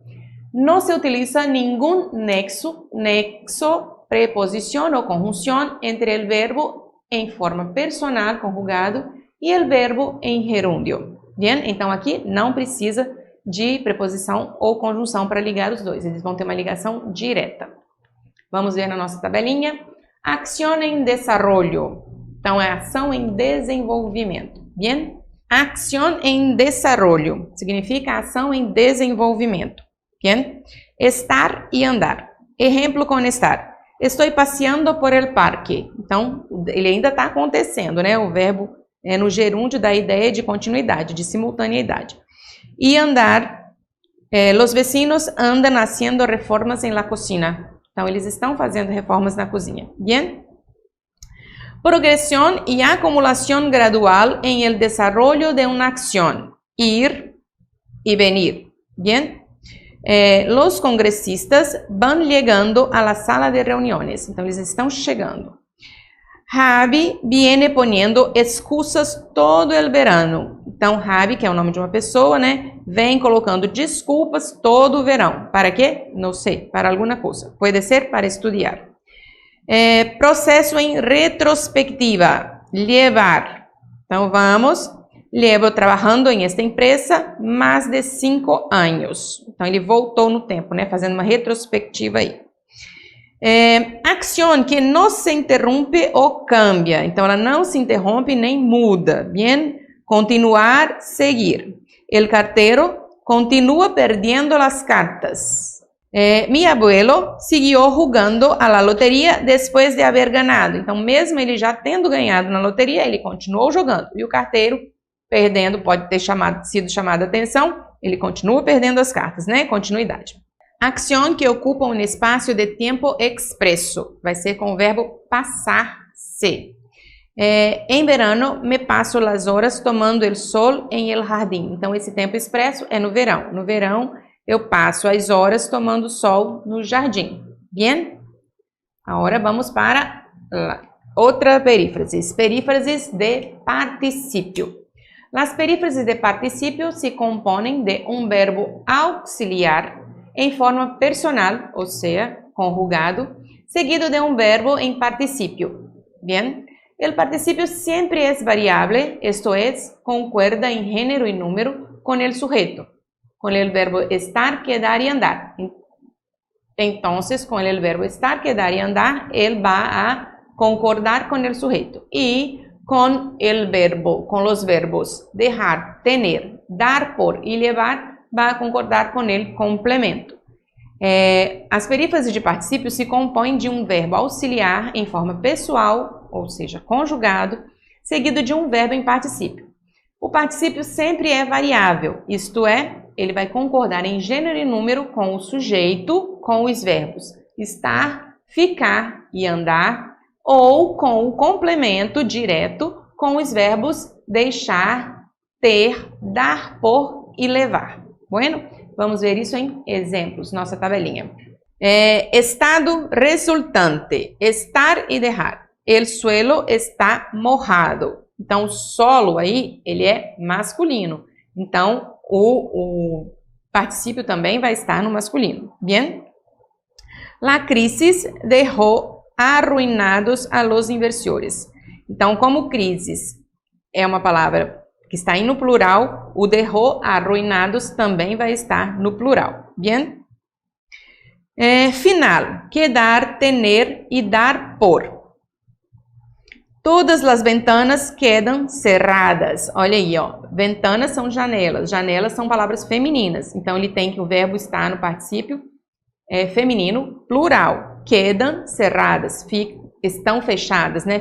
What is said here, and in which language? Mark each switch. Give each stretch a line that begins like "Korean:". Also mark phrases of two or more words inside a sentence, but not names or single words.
Portuguese: Não se utiliza nenhum nexo, preposição ou conjunção entre o verbo em forma personal, conjugado, e o verbo em gerúndio.
Spanish: Bien?
Portuguese: Então aqui não precisa de preposição ou conjunção para ligar os dois. Eles vão ter uma ligação direta. Vamos ver na nossa tabelinha.
Spanish: Acción em desarrollo.
Portuguese: Então, é ação em desenvolvimento.
Spanish: Bien? Acción em desarrollo.
Portuguese: Significa ação em desenvolvimento. Bien? Estar e andar. Exemplo com estar. Estou passeando
Spanish: por el parque.
Portuguese: Então, ele ainda está acontecendo, né? O verbo é no gerúndio da ideia de continuidade, de simultaneidade. E andar,
Spanish: los vecinos andam haciendo reformas en la cocina.
Portuguese: Então, eles estão fazendo reformas na cozinha.
Spanish: Bien? Progresión y acumulación gradual en el desarrollo de una acción. Ir y venir. Bien? Los congresistas van llegando a la sala de reuniones.
Portuguese: Então, eles estão chegando.
Spanish: Javi viene poniendo excusas todo el verano.
Portuguese: Então, Javi, que é o nome de uma pessoa, né? Vem colocando desculpas todo o verão. Para quê? Não sei. Para alguma coisa. Pode ser para estudar. Processo em retrospectiva. Llevar. Então, vamos. Llevo trabalhando em esta empresa mais de 5 anos. Então, ele voltou no tempo, né? Fazendo uma retrospectiva aí.
Spanish: Acción que no se interrumpe o cambia.
Portuguese: Então, ela não se interrompe nem muda.
Spanish: Bien? Continuar, seguir. El cartero continúa perdiendo las cartas. Mi abuelo siguió jugando a la loteria después de haber ganado.
Portuguese: Então, mesmo ele já tendo ganhado na loteria, ele continuou jogando. E o carteiro, perdendo, pode ter sido chamado a atenção, ele continua perdendo as cartas, né? Continuidade. Acción que ocupa um espaço de tempo expresso. Vai ser com o verbo passar-se.
Spanish: Em verano, me passo las horas tomando el sol en el jardín.
Portuguese: Então, esse tempo expresso é no verão. No verão, eu passo as horas tomando sol no jardim.
Spanish: Bien?
Portuguese: Agora vamos para outra perífrasis.
Spanish: Perífrasis de participio. Las perífrasis de participio se componen de un verbo auxiliar en forma personal, o sea, conjugado, seguido de un verbo en participio. Bien? El participio siempre es variable, esto es, concuerda en género y número con el sujeto, con el verbo estar, quedar y andar. Entonces, con el verbo estar, quedar y andar, él va a concordar con el sujeto. Y con los verbos dejar, tener, dar por y llevar, va a concordar con el complemento.
Portuguese: As perífrases de particípio se compõem de um verbo auxiliar em forma pessoal, ou seja, conjugado, seguido de um verbo em particípio. O particípio sempre é variável, isto é, ele vai concordar em gênero e número com o sujeito, com os verbos estar, ficar e andar, ou com o complemento direto com os verbos deixar, ter, dar por e levar.
Spanish: Bueno?
Portuguese: Vamos ver isso em exemplos, nossa tabelinha. Estado resultante, estar e dejar.
Spanish: El suelo está mojado.
Portuguese: Então, o solo aí, ele é masculino. Então, o particípio também vai estar no masculino.
Spanish: Bien? La crisis dejó arruinados a los inversores.
Portuguese: Então, como crisis é uma palavra que está aí no plural, o
Spanish: dejó arruinados
Portuguese: também vai estar no plural.
Spanish: Bien? Final, quedar, tener e dar por.
Portuguese: Todas as
Spanish: ventanas quedam cerradas.
Portuguese: Olha aí, ó. Ventanas são janelas. Janelas são palavras femininas. Então, ele tem que o verbo estar no particípio feminino, plural.
Spanish: Quedam cerradas.
Portuguese: Estão fechadas, né?